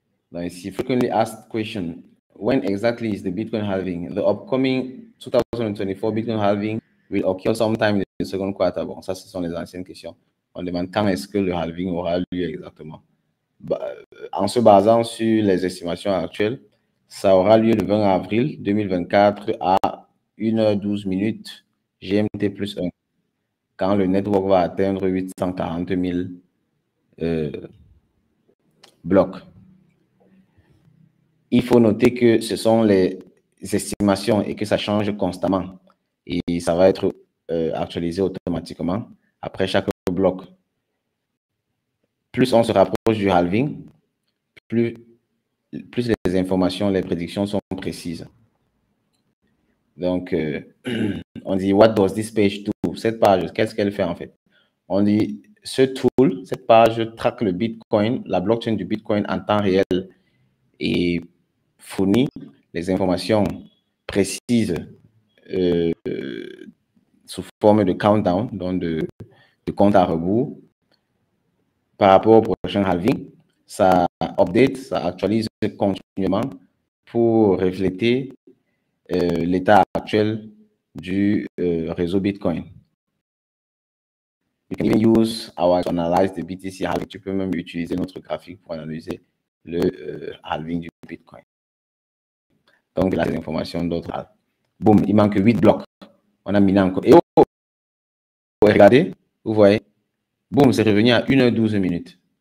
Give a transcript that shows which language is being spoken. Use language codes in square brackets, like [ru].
[en] Now, [fr] ici, [en] frequently asked question, when exactly is the Bitcoin halving? The upcoming 2024 Bitcoin halving will occur sometime in the second quarter. [fr] Bon, ça, ce sont les anciennes questions. On demande quand est-ce que le halving aura lieu exactement. En se basant sur les estimations actuelles, ça aura lieu le 20 avril 2024 à 1h12 GMT plus 1, quand le network va atteindre 840 000 blocs. Il faut noter que ce sont les estimations et que ça change constamment. Et ça va être actualisé automatiquement après chaque bloc. Plus on se rapproche du halving, plus les informations, les prédictions sont précises. Donc, on dit, [en] what does this page do? [fr] Cette page, qu'est-ce qu'elle fait en fait? On dit, ce tool, cette page traque le Bitcoin, la blockchain du Bitcoin en temps réel et fournit les informations précises sous forme de countdown, donc de compte à rebours par rapport au prochain halving. Ça update, ça actualise continuellement pour refléter l'état actuel du réseau Bitcoin. [en] You can even use our to analyze the BTC halving. [fr] Tu peux même utiliser notre graphique pour analyser le halving du Bitcoin. Donc, là, des informations d'autres. Boum, il manque 8 blocs. On a mis encore. Et regardez, vous voyez, boum, c'est revenu à 1h12.